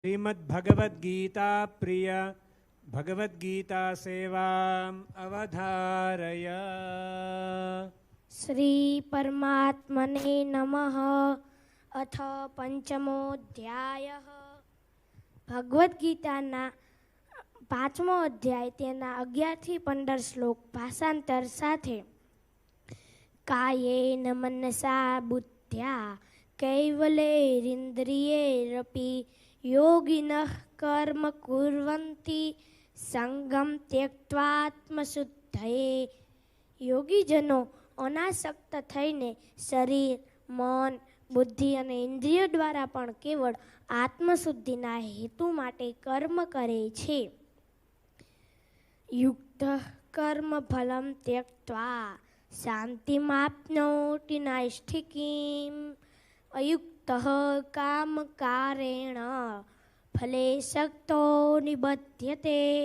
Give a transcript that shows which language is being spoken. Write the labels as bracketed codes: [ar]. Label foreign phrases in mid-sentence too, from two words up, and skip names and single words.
[sa] श्रीमद्भगवद्गीता प्रिय भगवद्गीता सेवाम् अवधारय। श्री परमात्मने नमः। अथ पंचमोऽध्यायः। [gu] ભગવદ્ગીતાના 5મો અધ્યાય તેના 11 થી 15 શ્લોક ભાષાંતર સાથે। [sa] कायेन मनसा बुद्ध्या कैवलैरिन्द्रियैरपि योगिनः कर्म कुर्वन्ति संगम त्यक्त्वात्मशुद्धये। [gu] યોગીજનો અનાસક્ત થઈને શરીર, મન, બુદ્ધિ અને ઇન્દ્રિયો દ્વારા પણ કેવળ આત્મશુદ્ધિના હેતુ માટે કર્મ કરે છે। [sa] યુક્ત કર્મ ફલમ ત્યક્ત્વા શાંતિમાપ્નોતિ નૈષ્ઠિકીમ અયુક્તઃ કામકારેણ ફલે શક્તો નિબધ્યતે।